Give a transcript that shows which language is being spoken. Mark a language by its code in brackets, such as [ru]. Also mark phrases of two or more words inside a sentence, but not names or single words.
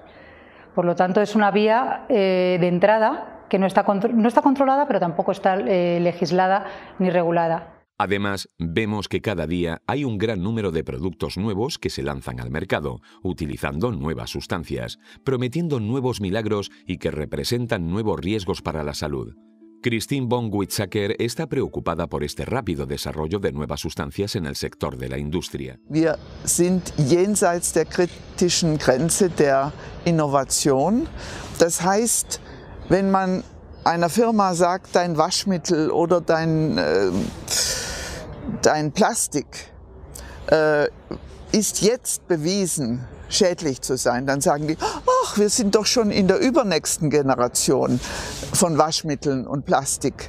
[es] Por lo tanto, es una vía de entrada que no está controlada, pero tampoco está legislada ni regulada. Además, vemos que cada día hay un gran número de productos nuevos que se lanzan al mercado, utilizando nuevas sustancias, prometiendo nuevos milagros y que representan nuevos riesgos para la salud. Christine von Weizsäcker está preocupada por este rápido desarrollo de nuevas sustancias en el sector de la industria. [de] Wir sind jenseits der kritischen Grenze der Innovation. Das heißt, wenn man einer Firma sagt, dein Waschmittel oder dein Plastik ist jetzt bewiesen, schädlich zu sein, dann sagen die, ach, doch, wir sind doch schon in der übernächsten Generation von Waschmitteln und Plastik.